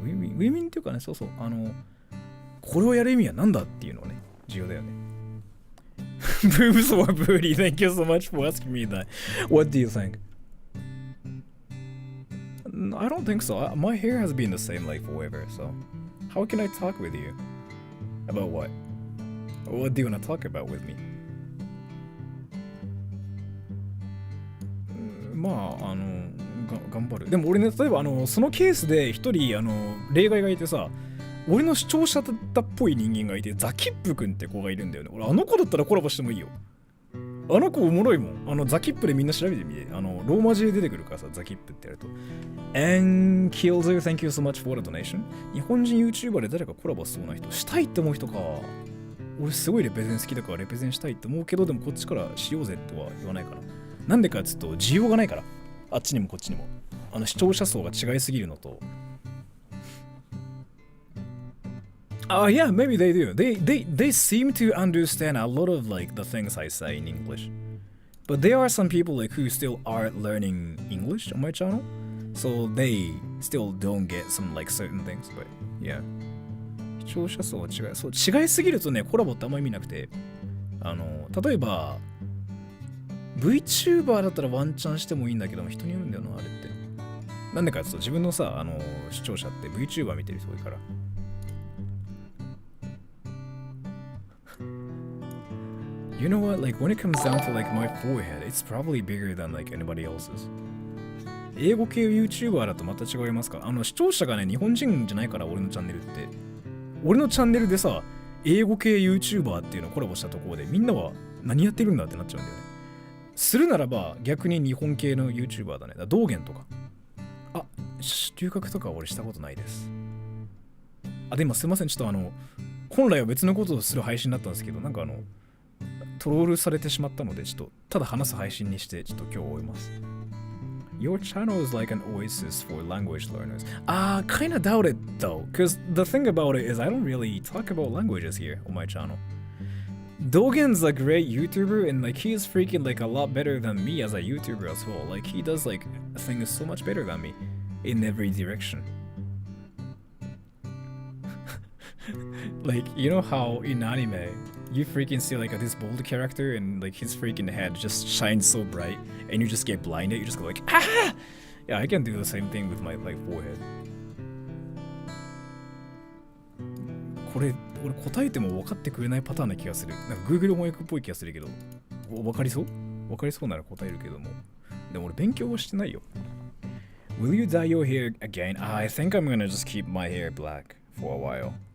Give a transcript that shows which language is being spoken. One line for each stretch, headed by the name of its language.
Japanese: ウィンウィンっていうかね、そうこれをやる意味は何だっていうのはね重要だよね。
English: Boobs or booty? Thank you so much for asking me that. What do you think? I don't think so. My hair has been the same like forever, so how can I talk with you? About what? What do you want to talk about with me?
Japanese: まあ頑張る。でも俺ね、例えばそのケースで一人例外がいてさ、俺の視聴者だったっぽい人間がいて、ザキップくんって子がいるんだよね。俺あの子だったらコラボしてもいいよ。あの子おもろいもん。ザキップでみんな調べてみて。ローマ字で出てくるからさ、ザキップってやると。
English: And Kills, thank you so much for the donation.
Japanese: 日本人 YouTuber で誰かコラボしそうな人、したいって思う人か。俺すごいレペゼン好きだからレペゼンしたいって思うけど、でもこっちからしようぜっては言わないから。なんでかっつうと、需要がないから。あっちにもこっちにも。視聴者層が違いすぎるのと。
English: Yeah, maybe they do. They seem to understand a lot of like the things I say in English. But there are some people like who still are learning English on my channel. So they still don't get some like certain things. But yeah.
Japanese: 視聴者層は違い。そう、違いすぎるとね、コラボってあんま意味なくて。例えば、VTuber だったらワンチャンしてもいいんだけども、人によるんだよな、あれって。なんでかっていうと、自分のさ、視聴者って VTuber 見てる人多いから。
English: You know what? Like when it comes down to like my forehead, it's probably bigger than like anybody else's.
Japanese: 英語系 YouTuber だとまた違いますか？視聴者がね、日本人じゃないから、俺のチャンネルって。俺のチャンネルでさ、英語系 YouTuber っていうのをコラボしたところで、みんなは何やってるんだってなっちゃうんだよね。するならば逆に日本系の YouTuber だね。道元とか。あ、留学とか俺したことないです。あ、でもすいません、ちょっと本来は別のことをする配信だったんですけど、なんかトロールされてしまったので、ちょっとただ話す配信にして、ちょっと今日終えます。
English: Your channel is like an oasis for language learners. Kinda doubt it though, because the thing about it is I don't really talk about languages here on my channel. Dogen's a great YouTuber and like he's freaking like a lot better than me as a YouTuber as well. Like he does like things so much better than me in every direction. Like, you know how in anime you freaking see like this bold character and like his freaking head just shines so bright and you just get blinded, you just go like, ah! Yeah, I can do the same thing with my like forehead.
Japanese: これ俺答えても分かってくれないパターンな気がする。なんか Google 翻訳っぽい気がするけど、分かりそうなら答えるけども。でも俺勉強はしてないよ。
English: Will you dye your hair again? I think I'm gonna just keep my hair black for a while.